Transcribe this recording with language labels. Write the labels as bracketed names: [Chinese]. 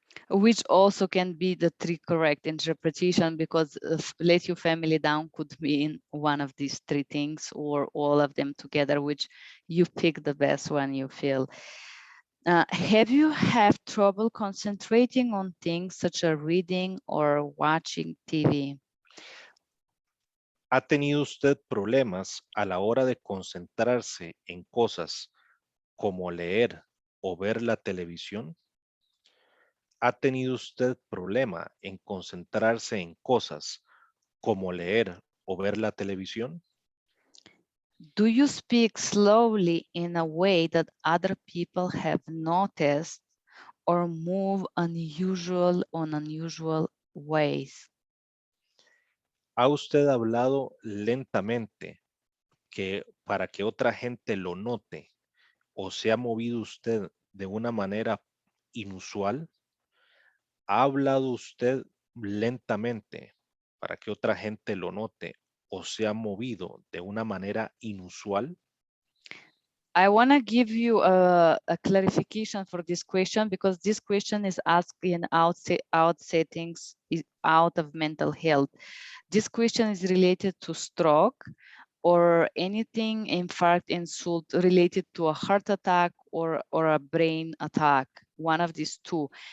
[English] which also can be the three correct interpretation, because let your family down could mean one of these three things or all of them together, which you pick the best one you feel. Have you have trouble concentrating on things such as reading or watching TV? [Spanish] ¿Ha tenido usted problemas a la hora de concentrarse en cosas como leer o ver la televisión? ¿Ha tenido usted problema en concentrarse en cosas como leer o ver la televisión? [English] Do you speak slowly in a way that other people have noticed or move unusual ways? [Spanish] ¿Ha usted hablado lentamente para que otra gente lo note o se ha movido usted de una manera inusual? ¿Ha hablado usted lentamente para que otra gente lo note o se ha movido de una manera inusual? [English] I want to give you a clarification for this question, because this question is asked in out settings out of mental health. This question is related to stroke or anything, infarct, insult related to a heart attack or a brain attack, one of these two.